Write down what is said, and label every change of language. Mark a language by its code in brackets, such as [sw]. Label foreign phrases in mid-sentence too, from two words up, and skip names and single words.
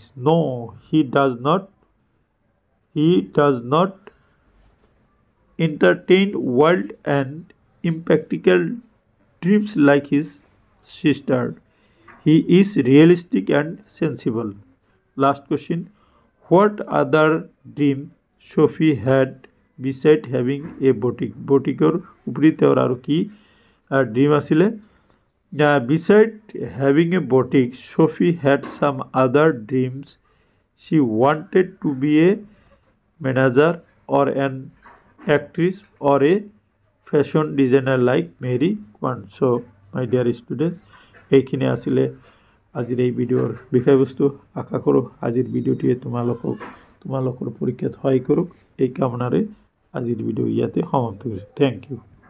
[en] No, he does not. He does not entertain wild and impractical dreams like his sister. He is realistic and sensible. Last question. What other dream Sophie had beside having a boutique? [as] Boutiqueর উপরে তেওর আরো কি dream আছিলে? [en] Beside having a boutique, Sophie had some other dreams. She wanted to be a manager or an actress or a fashion designer like Mary Quant. So, my dear students, [as] এইখিনি আছিলে আজিৰ এই ভিডিঅ'ৰ বিষয়বস্তু। আশা কৰোঁ আজিৰ ভিডিঅ'টিয়ে তোমালোকৰ পৰীক্ষাত সহায় কৰক। এই কামনাৰে আজিৰ ভিডিঅ' ইয়াতে সমাপ্ত কৰিছোঁ। [en] Thank you.